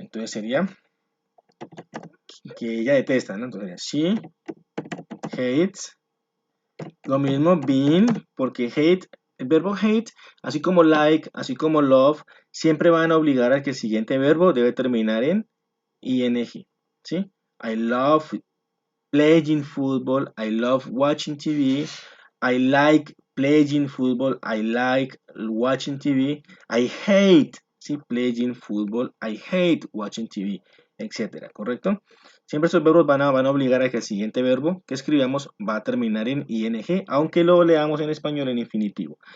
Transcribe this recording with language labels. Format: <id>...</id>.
<es>Entonces sería que ella detesta, ¿no? Entonces sería</es> <en>she hates.</en> <es>Lo mismo being, porque hate, el verbo hate, así como like, así como love, siempre van a obligar a que el siguiente verbo debe terminar en ing, ¿sí?</es> <en>I love playing football, I love watching TV, I like playing football, I like watching TV, I hate, ¿sí? Playing football, I hate watching TV,</en> <es>etcétera, ¿correcto? Siempre estos verbos van a obligar a que el siguiente verbo que escribamos va a terminar en ing, aunque lo leamos en español en infinitivo.</es>